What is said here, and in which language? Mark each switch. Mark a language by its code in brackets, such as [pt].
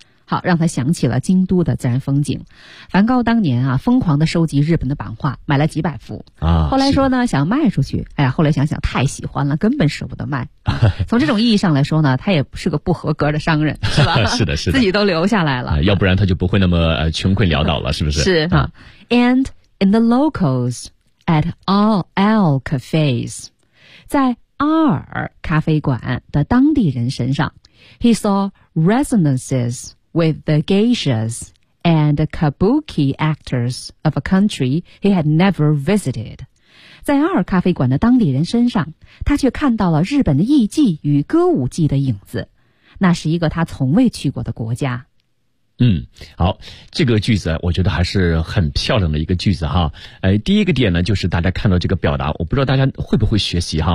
[zh] 好，让他想起了京都的自然风景。梵高当年啊，疯狂地收集日本的版画，买了几百幅啊。后来说呢，想卖出去，哎呀，后来想想太喜欢了，根本舍不得卖。从这种意义上来说呢，他也是个不合格的商人，是吧？是的，是的，自己都留下来了，要不然他就不会那么穷困潦倒了，是不是？是啊。 [en] And in the locals at all cafes， [zh] 在阿尔咖啡馆的当地人身上 [en] ，he saw resonances。 With the geishas and kabuki actors of a country he had never visited. [zh] 在阿尔咖啡馆的当地人身上，他却看到了日本的艺妓与歌舞伎的影子。那是一个他从未去过的国家。嗯，好，这个句子我觉得还是很漂亮的一个句子哈。第一个点呢，就是大家看到这个表达，我不知道大家会不会学习哈。